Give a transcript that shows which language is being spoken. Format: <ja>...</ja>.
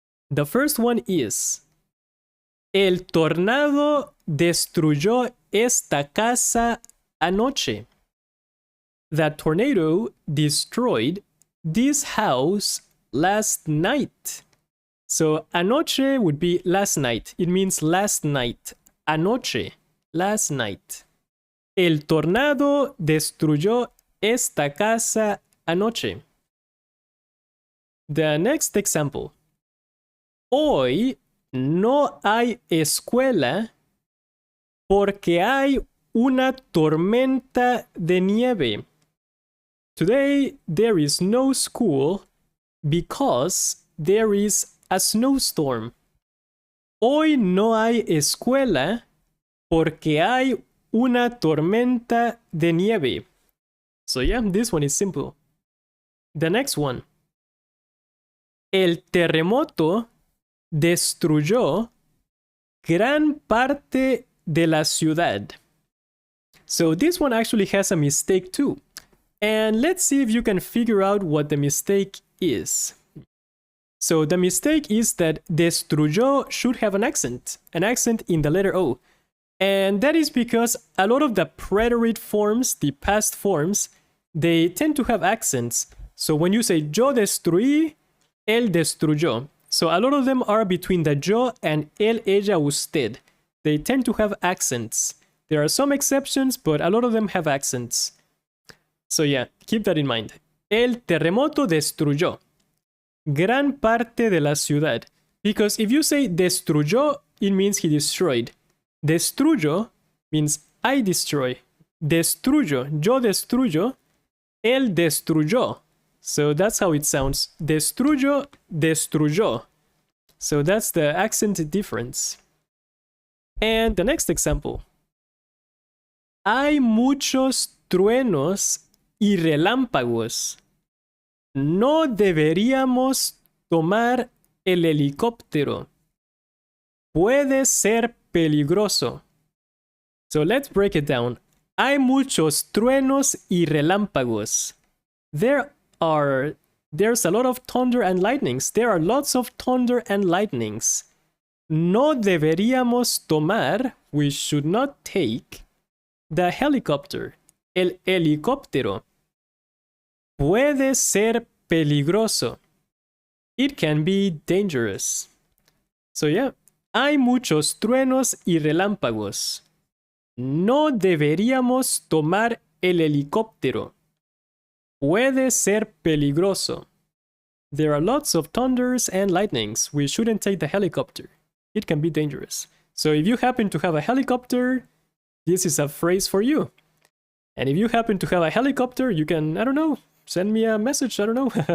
<en>The first one is:</en> <es>el tornado destruyó esta casa anoche.</es> <en>The tornado destroyed this house last night. So anoche would be last night. It means last night. Anoche, last night.</en> <es>El tornado destruyó esta casa anoche.</es> <en>The next example.</en> <es>Hoy no hay escuela porque hay una tormenta de nieve.</es> <en>Today there is no school because there is a snowstorm.</en> <es>Hoy no hay escuela porque hay una tormenta de nieve.</es> <en>So yeah, this one is simple. The next one.</en> <es>El terremoto destruyó gran parte de la ciudad.</es> <en>So this one actually has a mistake too. And let's see if you can figure out what the mistake is. So the mistake is that destruyó should have an accent in the letter O. And that is because a lot of the preterite forms, the past forms, they tend to have accents. So when you say</en> <es>yo destruí, él destruyó.</es> <en>So a lot of them are between the yo and él, ella, usted. They tend to have accents. There are some exceptions, but a lot of them have accents. So yeah, keep that in mind.</en> <es>El terremoto destruyó gran parte de la ciudad.</es> <en>Because if you say destruyó, it means he destroyed.</en> <es>Destruyo</es> <en>means I destroy.</en> <es>Destruyo, yo destruyo, él destruyó.</es> <en>So that's how it sounds. Destruyo, destruyó. So that's the accent difference. And the next example.</en> <es>Hay muchos truenos y relámpagos. No deberíamos tomar el helicóptero. Puede ser peligroso.</es> <en>So let's break it down.</en> <es>Hay muchos truenos y relámpagos.</es> <en>There's a lot of thunder and lightnings. There are lots of thunder and lightnings.</en> <es>No deberíamos tomar,</es> <en>we should not take, the helicopter,</en> <es>el helicóptero. Puede ser peligroso.</es> <en>It can be dangerous. So yeah,</en> <es>hay muchos truenos y relámpagos. No deberíamos tomar el helicóptero. Puede ser peligroso.</es> <en>There are lots of thunders and lightnings. We shouldn't take the helicopter. It can be dangerous. So if you happen to have a helicopter, this is a phrase for you. And if you happen to have a helicopter, you can, I don't know, send me a message, I don't know.</en>